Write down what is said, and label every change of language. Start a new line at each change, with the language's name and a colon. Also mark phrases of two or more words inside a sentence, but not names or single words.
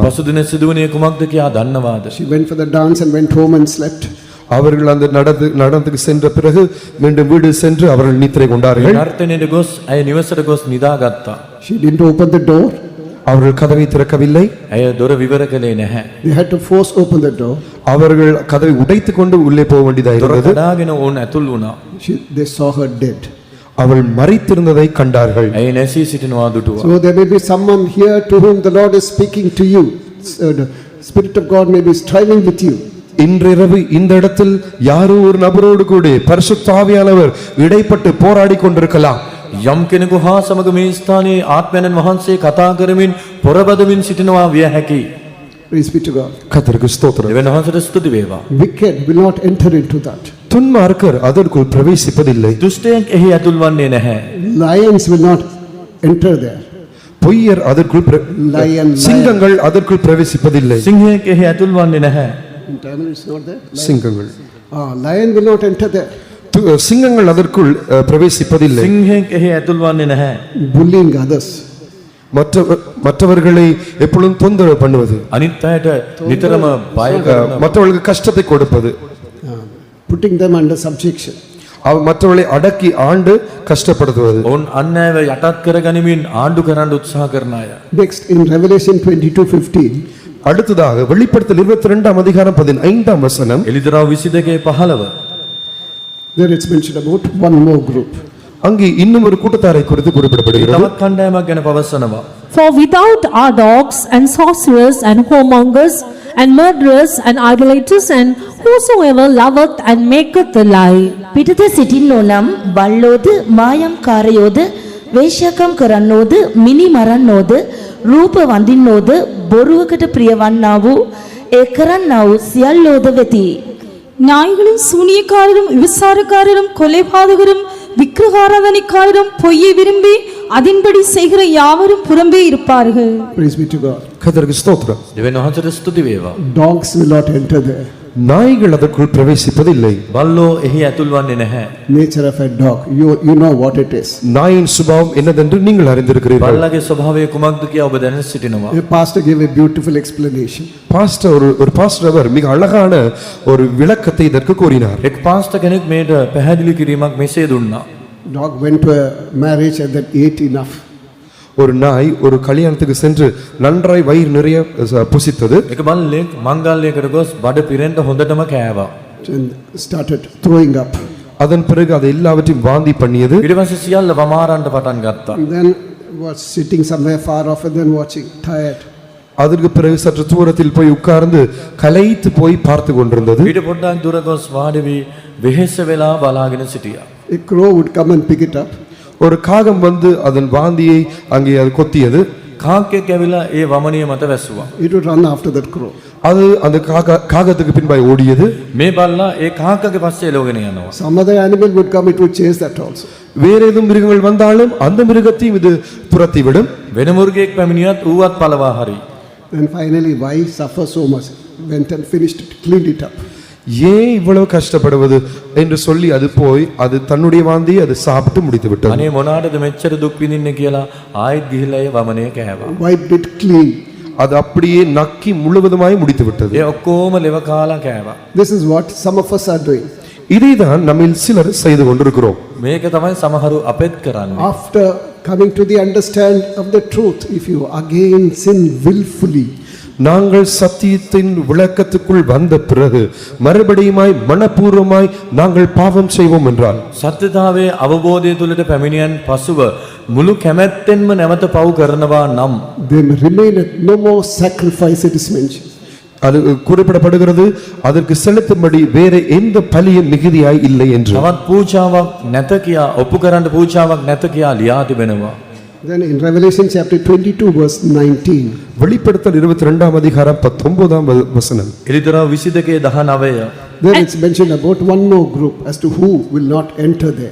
Sinhala: පසුදින සිදුවුණේ කුමක්ද කියලා දන්නවාද?
English: She went for the dance and went home and slept.
Tamil: அவர்கள் அந்த நடனத்துக்கு சென்ற பிறகு மீண்டும் வீடு சென்று அவர்கள் நித்திரை கொண்டார்கள்.
Sinhala: නර්තනයේ ගොස් ඇය නිවසට ගොස් නිදාගත්තා.
English: She didn't open the door.
Tamil: அவர்கள் கதவை திறக்கவில்லை.
Sinhala: ඇය දොර විවර කළේ නැහැ.
English: They had to force open the door.
Tamil: அவர்கள் கதவை உடைத்துக் கொண்டு உள்ளே போக வேண்டியதாக
Sinhala: දොර
Tamil: இருந்தது.
Sinhala: කඩාගෙන ඕන් ඇතුල් වුණා.
English: They saw her dead.
Tamil: அவள் மரித்திருந்ததை கண்டார்கள்.
Sinhala: ඇය නැසී සිටිනවා දුටුවා.
English: So there may be someone here to whom the Lord is speaking to you. The Spirit of God may be striving with you.
Tamil: இன்றிரவு இந்த இடத்தில் யாரோ ஒரு நபரோடு கூட பரிசுத்த ஆவியானவர் இடைப்பட்டு போராடி கொண்டிருக்கலாம்.
Sinhala: යම් කෙනෙකු හා සමග මේ ස්ථානයේ ආත්මයන් වහන්සේ කතා කරමින් පොරබදමින් සිටිනවා විය හැකියි.
English: Praise be to God.
Tamil: கர்த்தருக்கு ஸ்தோத்திரம்.
Sinhala: දෙවියන් වහන්සේට ස්තුති වේවා.
English: Wicked will not enter into that.
Tamil: துன்மார்க்கர் அதற்குள் பிரவேசிப்பதில்லை.
Sinhala: දුෂ්ටයන් එහි ඇතුල් වන්නේ නැහැ.
English: Lions will not enter there.
Tamil: பொய்யர் அதற்குள்
English: Lion.
Tamil: சிங்கங்கள் அதற்குள் பிரவேசிப்பதில்லை.
Sinhala: සිංහයෙක් එහි ඇතුල් වන්නේ නැහැ.
English: In Tamil it's not there.
Tamil: சிங்கங்கள்
English: Lion will not enter there.
Tamil: சிங்கங்கள் அதற்குள் பிரவேசிப்பதில்லை.
Sinhala: සිංහයෙක් එහි ඇතුල් වන්නේ නැහැ.
English: Bullying others.
Tamil: மற்றவர்களை எப்பொழுதும் தொந்தரவு பண்ணுவது,
Sinhala: අනිත් අයට නිතරම බය කරන,
Tamil: மற்றவர்களுக்கு கஷ்டத்தை கொடுப்பது,
English: Putting them under subjection.
Tamil: மற்றவர்களை அடக்கி ஆண்டு கஷ்டப்படுத்துவது.
Sinhala: ඔවුන් අන්‍යව යටත් කරගනිමින් ආණ්ඩු කරන්න උත්සාහ කරන අය.
English: Next, in Revelation 22:15,
Tamil: அடுத்ததாக வெளிப்படுத்தல் 22ஆம் அதிகாரம் 15ஆம் வசனம்,
Sinhala: එලිදරව් 22:15
English: there it's mentioned about one more group.
Tamil: அங்கே இன்னும் ஒரு கூட்டத்தாரை குறித்து குறிப்பிடப்படுகிறது.
Sinhala: තවත් කණ්ඩායමක් ගැන පවසනවා.
English: For without are dogs and sorcerers and whoremongers and murderers and idolaters and whosoever loveth and maketh a lie.
Sinhala: පිටත සිටින්නෝ නම් බල්ලෝද මායම් කාරයෝද වේශ්‍යාකම් කරන්නෝද මිනි මරන්නෝද රූප වඳින්නෝද බොරුවකට ප්‍රියවන්නා වූ ඒ කරන්නා වූ සියල්ලෝද වෙති.
Tamil: நாய்களும் சூனியக்காரரும் விபசாரக்காரரும் கொலைபாதகரும் விக்கிரகாராதனைக்காரரும் பொய்யை விரும்பி அதின்படி செய்கிற யாவரும் புறம்பே இருப்பார்கள்.
English: Praise be to God.
Tamil: கர்த்தருக்கு ஸ்தோத்திரம்.
Sinhala: දෙවියන් වහන්සේට ස්තුති වේවා.
English: Dogs will not enter there.
Tamil: நாய்கள் அதற்குள் பிரவேசிப்பதில்லை.
Sinhala: බල්ලෝ එහි ඇතුල් වන්නේ නැහැ.
English: Nature of a dog, you know what it is.
Tamil: நாயின் சுபாவம் என்னதென்று நீங்கள் அறிந்திருக்கிறீர்கள்.
Sinhala: බල්ලගේ ස්වභාවය කුමක්ද කියා ඔබ දැන සිටිනවා.
English: A pastor gave a beautiful explanation.
Tamil: பாஸ்டர் ஒரு பாஸ்டர் அவர் மிக அழகான ஒரு விளக்கத்தை இதற்கு கூறினார்.
Sinhala: එක් පාස්ටර් කෙනෙක් මේට පැහැදිලි කිරීමක් මෙසේ දුන්නා.
English: Dog went to a marriage and then ate enough.
Tamil: ஒரு நாய் ஒரு கல்யாணத்துக்கு சென்று நன்றாய் வயிறு நிறைய புசித்தது.
Sinhala: එක බල්ලෙක් මංගල්‍යයකට ගොස් බඩ පිරෙන්න හොඳටම කෑවා.
English: And started throwing up.
Tamil: அதன் பிறகு அதை எல்லாவற்றையும் வாந்தி பண்ணியது.
Sinhala: ඊට පස්සේ සියල්ල වමාරන්න පටන් ගත්තා.
English: And then was sitting somewhere far off and then watching, tired.
Tamil: அதற்கு பிறகு சற்று தூரத்தில் போய் உட்கார்ந்து களைத்து போய் பார்த்து கொண்டிருந்தது.
Sinhala: ඊට පොඩ්ඩක් දුර ගොස් වාඩි වී වෙහෙස වෙලා බලාගෙන සිටියා.
English: A crow would come and pick it up.
Tamil: ஒரு காகம் வந்து அதன் வாந்தியை அங்கே அது கொத்தியது.
Sinhala: කාක්කෙක් ඇවිල්ලා ඒ වමනිය මත වැස්සුවා.
English: It would run after that crow.
Tamil: அது அந்த காகத்துக்கு பின்பாய் ஓடியது.
Sinhala: මේ බල්ලා ඒ කාක්කගේ පස්සේ එළවගෙන යනවා.
English: Some other animal would come, it would chase that also.
Tamil: வேற ஏதும் மிருகங்கள் வந்தாலும் அந்த மிருகத்தையும் இது துரத்தி விடும்.
Sinhala: වෙන මුර්ගෙක් පැමිණියත් ඌවත් පළවා හරි.
English: And finally, why suffer so much? Went and finished it, cleaned it up.
Tamil: ஏன் இவ்வளவு கஷ்டப்படுவது என்று சொல்லி அது போய் அது தன்னுடைய வாந்தியை அது சாப்பிட்டு முடித்து விட்டது.
Sinhala: අනේ මොනාටද මෙච්චර දුක් විඳින්නේ කියලා ආයෙත් ගිහිල්ලා ඒ වමනේ කෑවා.
English: Wiped it clean.
Tamil: அது அப்படியே நக்கி முழுவதுமாய் முடித்து விட்டது.
Sinhala: ඒ ඔක්කොම ලෙව කාලා කෑවා.
English: This is what some of us are doing.
Tamil: இதைதான் நம்மில் சிலர் செய்து கொண்டிருக்கிறோம்.
Sinhala: මේක තමයි සමහරු අපෙත් කරන්නේ.
English: After coming to the understand of the truth, if you again sin willfully,
Tamil: நாங்கள் சத்தியத்தின் விளக்கத்துக்குள் வந்த பிறகு மறுபடியுமாய் மனப்பூர்வமாய் நாங்கள் பாவம் செய்வோம் என்றால்,
Sinhala: සත්‍යතාවයේ අවබෝධය තුළට පැමිණියන් පසුව මුළු කැමැත්තෙන්ම නැවත පව් කරනවා නම්
English: then remaineth no more sacrifice, it is mentioned.
Tamil: அது குறிப்பிடப்படுகிறது, அதற்கு செலுத்தும்படி வேற எந்த பலியும் மிகுதியாய் இல்லை என்று.
Sinhala: තවත් පූජාවක් නැත කියා ඔප්පු කරන්න පූජාවක් නැත කියා ලියා තිබෙනවා.
English: Then in Revelation chapter 22 verse 19,
Tamil: வெளிப்படுத்தல் 22ஆம் அதிகாரம் 19ஆம் வசனம்,
Sinhala: එලිදරව් 22:19
English: there it's mentioned about one more group as to who will not enter there.